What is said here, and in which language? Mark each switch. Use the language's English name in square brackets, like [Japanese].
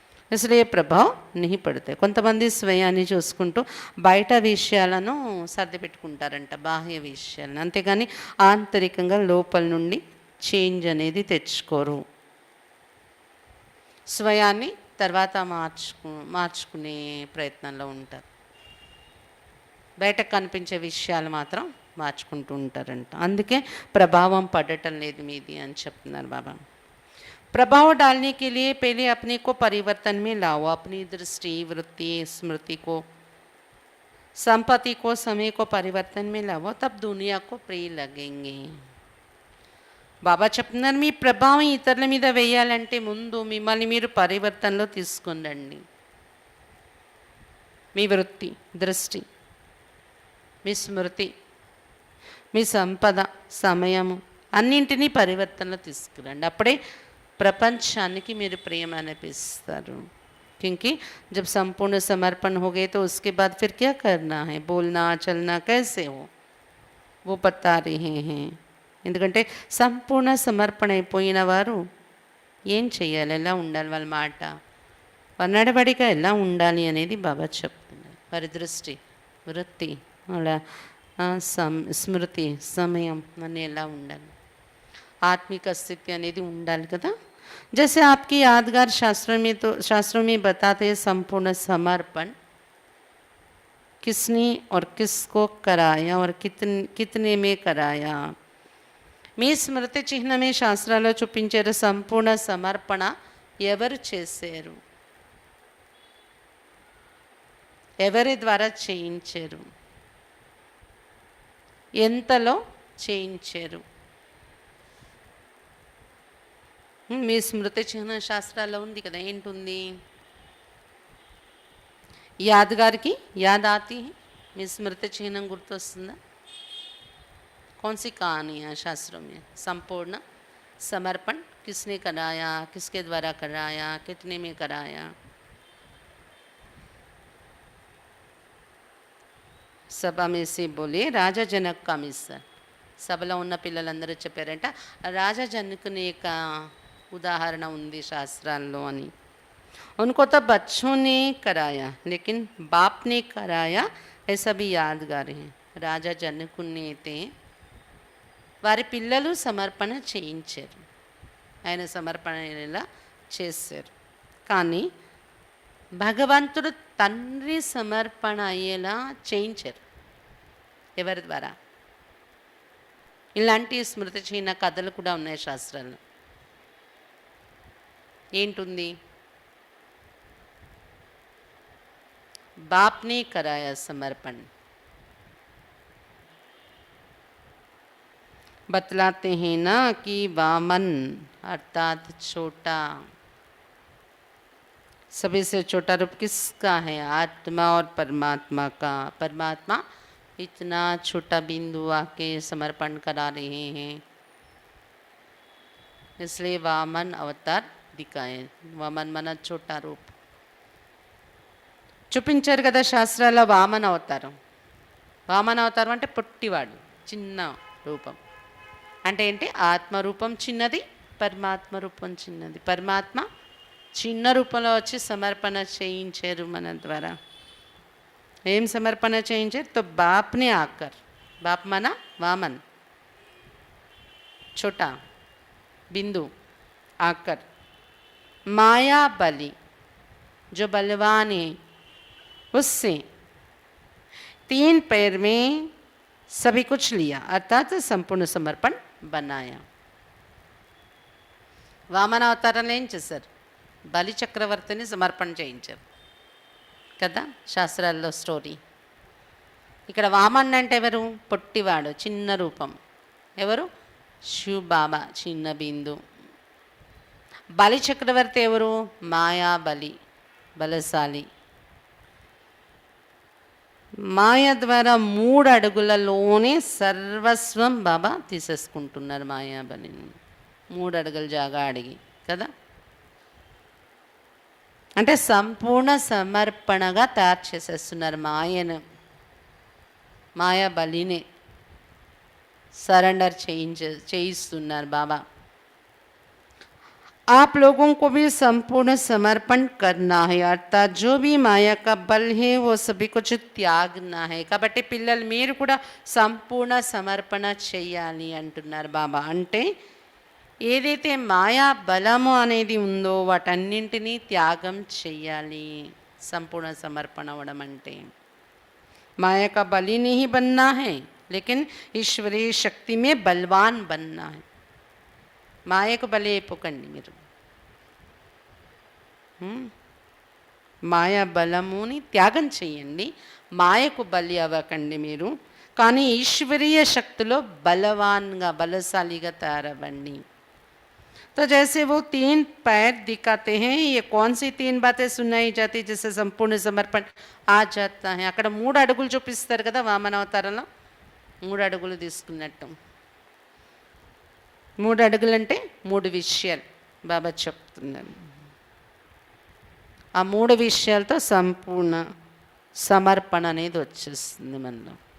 [Hindi] इसलिए [Telugu] ప్రభావం नहीं పడతాయి. కొంతమంది స్వయాన్ని చూసుకుంటూ బయట విషయాలను సర్దిపెట్టుకుంటారంట, బాహ్య విషయాలను, అంతేగాని ఆంతరికంగా లోపల నుండి చేంజ్ అనేది తెచ్చుకోరు. స్వయాన్ని తర్వాత మార్చుకునే ప్రయత్నంలో ఉంటారు. బయటకు కనిపించే విషయాలు మాత్రం మార్చుకుంటూ ఉంటారంట. అందుకే ప్రభావం పడటం లేదు మీది అని చెప్తున్నారు బాబా. [Hindi] प्रभाव डालने के लिए पहले अपने को परिवर्तन में लाओ. अपनी दृष्टि, वृत्ति, स्मृति को, संपत्ति को, समय को परिवर्तन में लाओ, तब दुनिया को प्रिय लगेंगे. [Telugu] బాబా చెప్తున్నారు, మీ ప్రభావం ఇతరుల మీద వేయాలంటే ముందు మిమ్మల్ని మీరు పరివర్తనలో తీసుకురండి. మీ వృత్తి, దృష్టి, మీ స్మృతి, మీ సంపద, సమయము అన్నింటినీ పరివర్తనలో తీసుకురండి. అప్పుడే प्रपंचाనికి మీరు ప్రేమ అనిపిస్తారు. [Hindi] क्योंकि जब संपूर्ण समर्पण हो गए तो उसके बाद फिर क्या करना है, बोलना चलना कैसे हो वो बता रहे हैं. [Telugu] ఎందుకంటే సంపూర్ణ సమర్పణ అయిపోయిన వారు ఏం చేయాలి, ఎలా ఉండాలి, వాళ్ళ మాట, వాళ్ళ నడవడిక ఎలా ఉండాలి అనేది బాబా చెప్తున్నారు. వారి దృష్టి, వృత్తి, అలా స్మృతి, సమయం అన్నీ ఎలా ఉండాలి, [Hindi] आत्मिक अस्तित्व [Telugu] అనేది ఉండాలి కదా. [Hindi] जैसे आपकी यादगार शास्त्रों में बताते हैं, संपूर्ण समर्पण किसने और किसको कराया और कितने में कराया. [Telugu] మీ స్మృతి చిహ్నమే శాస్త్రాల్లో చూపించారు. సంపూర్ణ సమర్పణ ఎవరు చేశారు, ఎవరి ద్వారా చేయించారు, ఎంతలో చేయించారు. మీ స్మృతి చిహ్న శాస్త్రాల్లో ఉంది కదా. ఏంటుంది? [Hindi] యాదగారికి యాద్ ఆతి హై. [Telugu] మీ స్మృతి చిహ్నం గుర్తొస్తుందా? [Hindi] कौन सी कहानी है शास्त्रों में? संपूर्ण समर्पण किसने कराया, किसके द्वारा कराया, कितने में कराया. सभा में से बोले राजा जनक का मिस्र. [Telugu] సభలో ఉన్న పిల్లలందరూ చెప్పారంట, రాజా జనకుని యొక్క ఉదాహరణ ఉంది శాస్త్రాల్లో అని. [Hindi] उनको तो बच्चों ने कराया लेकिन बाप ने कराया, ऐसा भी यादगार है. [Telugu] రాజా జనకుని అయితే వారి పిల్లలు సమర్పణ చేయించారు, ఆయన సమర్పణ ఇలా చేశారు. కానీ భగవంతుడు తండ్రి సమర్పణ అయ్యేలా చేయించారు. ఎవరి ద్వారా? ఇలాంటి స్మృతి చిహ్న కథలు కూడా ఉన్నాయి శాస్త్రాల్లో. ఏంటుంది? [Hindi] बाप ने कराया समर्पण. बतलाते हैं ना कि वामन अर्थात छोटा, सभी से छोटा रूप किसका है? आत्मा और परमात्मा का. परमात्मा इतना छोटा बिंदु आके समर्पण करा रहे हैं, इसलिए वामन अवतार दिखाए. वामन मन छोटा रूप [Telugu] చూపించారు కదా శాస్త్రాల. వామన అవతారం, వామన అవతారం అంటే పొట్టివాడు, చిన్న రూపం. అంటే ఏంటి? ఆత్మరూపం చిన్నది, పరమాత్మ రూపం చిన్నది. పరమాత్మ చిన్న రూపంలో వచ్చి సమర్పణ చేయించారు మన ద్వారా. ఏం సమర్పణ చేయించారు? [Hindi] తో బాప్నే ఆకర్. బాప్ మన వామన్, छोटा बिंदु आकर माया बलि जो बलवान है उससे 3 पैर में सभी कुछ लिया, अर्थात संपूर्ण समर्पण बनाया. [Telugu] వామన అవతారంలో ఏం చేశారు? బలి చక్రవర్తిని సమర్పణ చేయించారు కదా శాస్త్రాల్లో స్టోరీ. ఇక్కడ వామన్ అంటే ఎవరు? పొట్టివాడు, చిన్న రూపం. ఎవరు? శివ్ బాబా, చిన్న బిందు. బలి చక్రవర్తి ఎవరు? మాయా బలి, బలశాలి. మాయ ద్వారా 3 అడుగులలోనే సర్వస్వం బాబా తీసేసుకుంటున్నారు మాయా బలిని. 3 అడుగుల జాగా అడిగి కదా. అంటే సంపూర్ణ సమర్పణగా తయారు చేసేస్తున్నారు మాయను, మాయా బలిని సరెండర్ చేయిస్తున్నారు బాబా. [Hindi] आप लोगों को भी संपूर्ण समर्पण करना है, अर्थात जो भी माया का बल है वो सभी कुछ त्यागना है. [Telugu] కాబట్టి పిల్లలు మీరు కూడా సంపూర్ణ సమర్పణ చేయాలి అంటున్నారు బాబా. అంటే ఏదైతే మాయా బలము అనేది ఉందో వాటన్నింటినీ త్యాగం చేయాలి. సంపూర్ణ సమర్పణ అవ్వడం అంటే [Hindi] माया का बली नहीं बनना है, लेकिन ईश्वरीय शक्ति में बलवान बनना है. [Telugu] మాయకు బలి అయిపోకండి మీరు. మాయా బలముని త్యాగం చేయండి, మాయకు బలి అవ్వకండి మీరు. కానీ ఈశ్వరీయ శక్తిలో బలవాన్గా బలశాలిగా తయారవ్వండి. [Hindi] तो जैसे वो 3 पैर दिखाते हैं, ये कौन सी 3 बातें सुनाई जाती जिससे संपूर्ण समर्पण आ जाता है. [Telugu] అక్కడ 3 అడుగులు చూపిస్తారు కదా వామన అవతారంలో, 3 అడుగులు తీసుకున్నట్టు. 3 అడుగులు అంటే 3 విషయాలు బాబా చెప్తున్నారు. ఆ 3 విషయాలతో సంపూర్ణ సమర్పణ అనేది వచ్చేస్తుంది మనలో.